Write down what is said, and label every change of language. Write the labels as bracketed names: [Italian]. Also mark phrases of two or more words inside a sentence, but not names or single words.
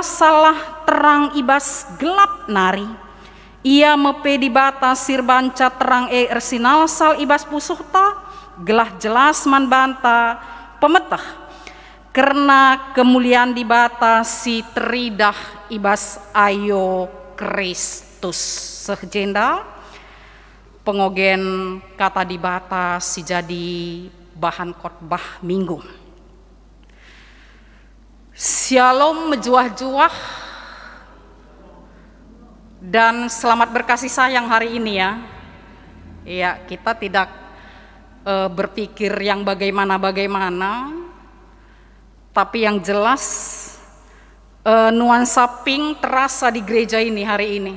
[Batak Karo] salah terang ibas gelap nari ia mepe di bata sirbanca terang ersinal sal ibas pusuhta gelah jelas man banta pemetah [Indonesian] karena kemuliaan [Batak Karo] di bata si teridah ibas ayo Kristus sejenda pengogen kata di bata si jadi bahan khotbah minggu. [Indonesian] Shalom mejuah-juah dan selamat berkasih sayang hari ini ya. Ya, kita tidak berpikir yang bagaimana-bagaimana, tapi yang jelas nuansa pink terasa di gereja ini hari ini.